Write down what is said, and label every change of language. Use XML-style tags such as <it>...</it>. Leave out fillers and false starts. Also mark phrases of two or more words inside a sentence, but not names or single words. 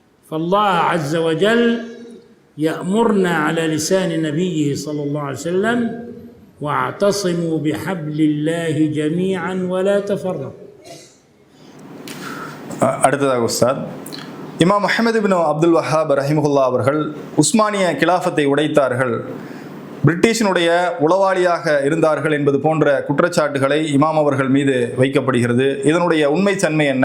<ar>فالله عز وجل يأمرنا على لسان نبيه صلى الله عليه وسلم واعتصموا بحبل الله جميعا ولا تفرقوا.</ar> <ta>அடுத்ததாக உஸ்தாத், இமாம் முஹம்மது பின் அப்துல் வஹாப் ரஹிமஹுல்லா அவர்கள் உஸ்மானிய கிலாஃபத்தை உடைத்தார்கள், பிரிட்டிஷினுடைய உளவாளியாக இருந்தார்கள் என்பது போன்ற குற்றச்சாட்டுகளை இமாம் அவர்கள் மீது வைக்கப்படுகிறது. இதனுடைய உண்மை தன்மை என்ன?</ta>